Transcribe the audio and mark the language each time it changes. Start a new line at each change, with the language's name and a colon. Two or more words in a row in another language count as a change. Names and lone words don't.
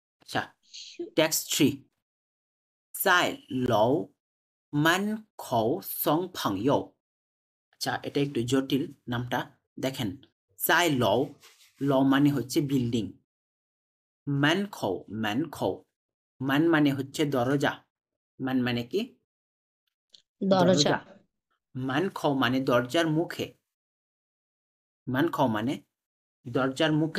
Bangla: আচ্ছা, টেক্সট 3
Chinese: 在楼门口送朋友।
Bangla: আচ্ছা, এটা একটু জটিল নামটা দেখেন।
Chinese: 在楼,
Bangla: ল মানে হচ্ছে বিল্ডিং।
Chinese: 门口,
Bangla: মান মানে হচ্ছে দরজা। মান মানে কি? দরজা।
Chinese: 门口
Bangla: মানে দরজার মুখে।
Chinese: 门口
Bangla: মানে দরজার মুখে।